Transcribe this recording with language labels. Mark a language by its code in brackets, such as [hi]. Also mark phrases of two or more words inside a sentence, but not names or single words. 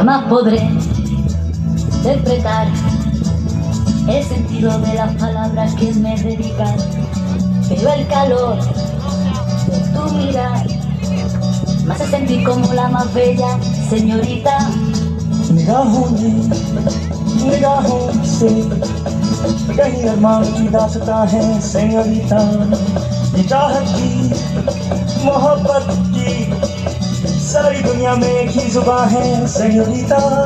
[es] podré interpretar el sentido de las palabras que me dedican, pero el calor de tu mirar me hace sentir como la más bella señorita. [hi] निगाहों से कहीं अरमान की दास्तां है सेñorita, ये चाहत की मोहब्बत की सारी दुनिया में एक ही जुबान है सेñorita,